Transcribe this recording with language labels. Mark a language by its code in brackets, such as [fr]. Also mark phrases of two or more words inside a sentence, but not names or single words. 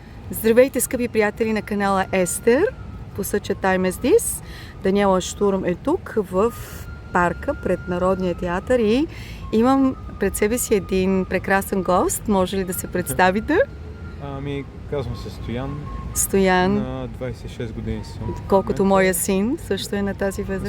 [bg] Здравейте, скъпи приятели на канала Естер. [en] По such a time as this. [bg] Даниела Штурм е тук в парка пред Народния театър и имам пред себе си един прекрасен гост. Може ли да се представите? Казвам се Стоян. Стоян. На 26 години съм. Колкото моя син също е на тази възраст.